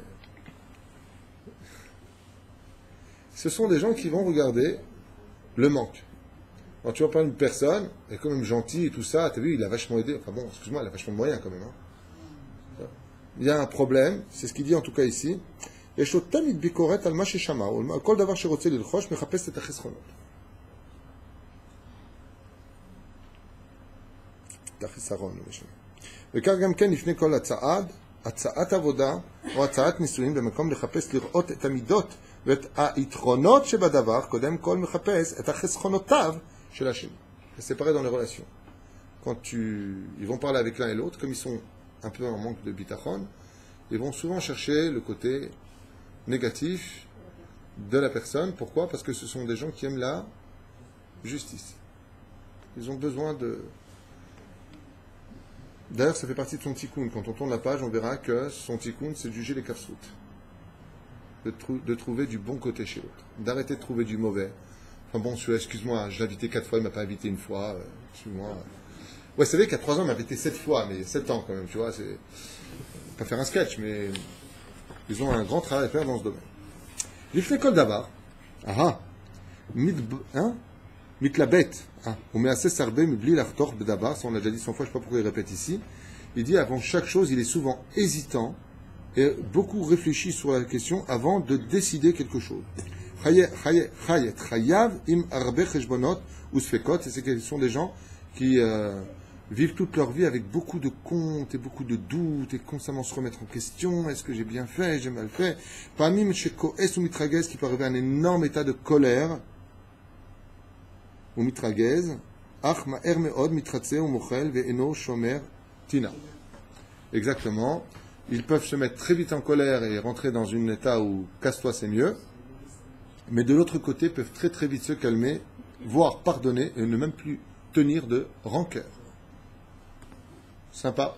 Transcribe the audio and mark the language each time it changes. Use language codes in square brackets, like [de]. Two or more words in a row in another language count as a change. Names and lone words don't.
[fr] Ce sont des gens qui vont regarder le manque. Quand tu vas parler d'une personne, elle est quand même gentille et tout ça, t'as vu, il a vachement aidé. Enfin bon, excuse-moi, il a vachement de moyens quand même. Hein. Il y a un problème, c'est ce qu'il dit en tout cas ici. [he] יש לו תמיד ביקורת על מה ששמע, או על כל דבר שרוצה ללחוש, מחפש את החסכונות. את החיסרון, לא משנה. וכך גם כן לפני כל הצעת עבודה, או הצעת ניסויים, במקום לחפש לראות את המידות ואת היתרונות שבדבר, קודם כל מחפש את החסכונותיו של השני. [fr] C'est pareil dans les relations. Ils vont parler avec l'un et l'autre, comme ils sont un peu en manque de bitachon, ils vont souvent chercher le côté négatif de la personne. Pourquoi? Parce que ce sont des gens qui aiment la justice. Ils ont besoin de... D'ailleurs, ça fait partie de son tikkun. Quand on tourne la page, on verra que son tikkun, c'est de juger les kafsout. De trouver du bon côté chez l'autre. D'arrêter de trouver du mauvais. Enfin bon, excuse-moi, je l'ai invité 4 fois, il ne m'a pas invité une fois. Excuse-moi. Ouais, c'est vrai qu'à 3 ans, il m'a invité 7 fois, mais 7 ans quand même, tu vois. C'est pas faire un sketch, mais ils ont un grand travail à faire dans ce domaine. [he] לפני כל דבר, מתלבט, ומהסס הרבה מבלי לחתוך בדבר, [fr] ça on l'a déjà dit 100 fois, je ne sais pas pourquoi il répète ici, il dit avant chaque chose, il est souvent hésitant et beaucoup réfléchit sur la question avant de décider quelque chose. [he] חי עם הרבה חשבונות וספקות, [fr] et c'est que ce sont des gens qui vivent toute leur vie avec beaucoup de comptes et beaucoup de doutes et constamment se remettre en question. Est-ce que j'ai bien fait, j'ai mal fait? Parmi Mesheko-es ou Mitragez, qui peut arriver à un énorme état de colère, [he] או מתרגז, אך מהר מאוד מתרצה או מוחל ואינו שומר טינה. [fr] Exactement. Ils peuvent se mettre très vite en colère et rentrer dans un état où casse-toi c'est mieux. Mais de l'autre côté, peuvent très très vite se calmer, voire pardonner et ne même plus tenir de rancœur. Sympa.